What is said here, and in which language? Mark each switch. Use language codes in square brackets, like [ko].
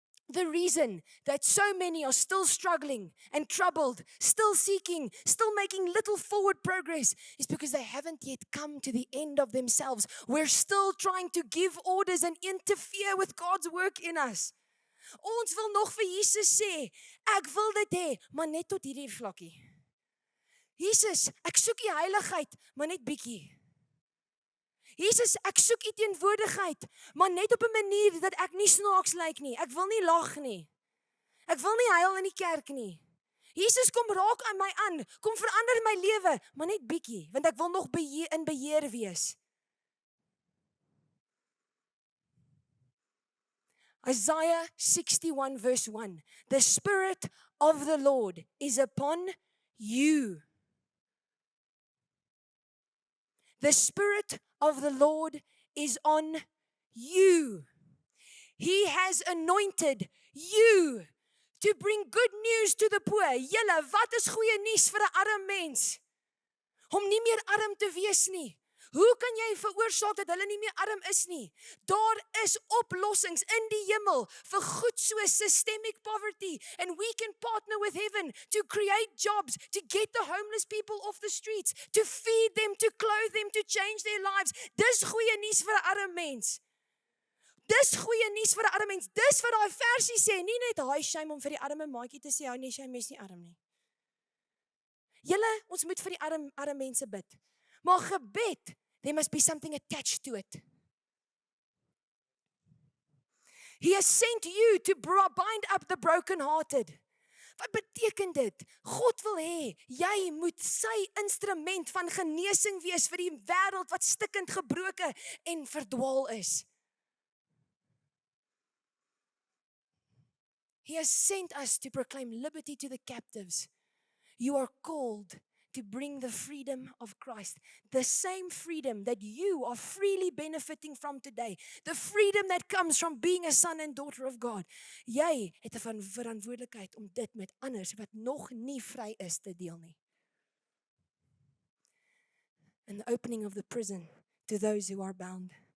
[en] The reason that so many are still struggling and troubled, still seeking, still making little forward progress is because they haven't yet come to the end of themselves. We're still trying to give orders and interfere with God's work in us. [af] Ons wil nog vir Jesus sê, ek wil dit hê, maar net tot hierdie vlakkie. Jesus, ek soek die heiligheid, maar net bietjie. Jesus, ek soek u teenwoordigheid, maar net op 'n manier dat ek nie snaaks lyk nie. Ek wil nie lag nie. Ek wil nie huil in die kerk nie. Jesus, kom raak aan my aan. Kom verander my lewe, maar net bietjie, want ek wil nog in beheer wees. [en] Isaiah 61 verse 1. The Spirit of the Lord is upon you. The Spirit of the Lord is on you. He has anointed you to bring good news to the poor. [af] Julle, wat is goeie nuus vir 'n arm mens? Om nie meer arm te wees nie. Hoe kan jy veroorsaak dat hulle nie meer arm is nie? Daar is oplossings in die hemel vir goed soos [en] systemic poverty, and we can partner with heaven to create jobs, to get the homeless people off the streets, to feed them, to clothe them, to change their lives. [af] Dis goeie nuus vir 'n arm mens. Dis goeie nuus vir 'n arm mens. Dis wat daai versie sê, nie net hy shame om vir die arme maatjie te sê, hy nee, shame is nie arm nie. Julle, ons moet vir die arm mense bid. Maar gebed [en] there must be something attached to it. He has sent you to bind up the brokenhearted. [af] Wat beteken dit? God wil hê, jy moet sy instrument van genesing wees vir die wêreld wat stikkend gebroken en verdwaal is. [en] He has sent us to proclaim liberty to the captives. You are called to bring the freedom of Christ. The same freedom that you are freely benefiting from today. The freedom that comes from being a son and daughter of God. [af] Jy het 'n verantwoordelikheid om dit met anders wat nog nie vry is te deel nie. [en] And the opening of the prison to those who are bound.